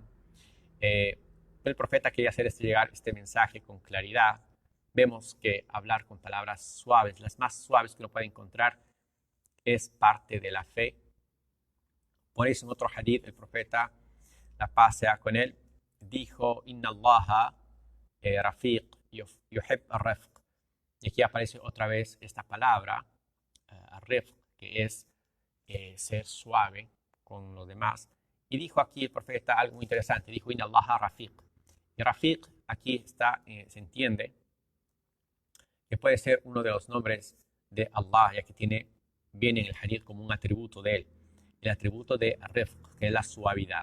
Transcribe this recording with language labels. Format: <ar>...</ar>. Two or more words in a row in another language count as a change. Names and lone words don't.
<es>El profeta quería hacer llegar este mensaje con claridad. Vemos que hablar con palabras suaves, las más suaves que uno puede encontrar, es parte de la fe. Por eso en otro hadith el profeta, la paz sea con él, dijo,</es> <ar>إن الله رفيق يحب الرفق.</ar> <es>Y aquí aparece otra vez esta palabra, ar-rifq, que es ser suave con los demás. Y dijo aquí el profeta algo muy interesante, dijo,</es> <ar>إن الله رفيق.</ar> <es>Y rafiq aquí está, se entiende que puede ser uno de los nombres de Allah, ya que viene en el hadith como un atributo de él, el atributo de rifq, que es la suavidad.</es>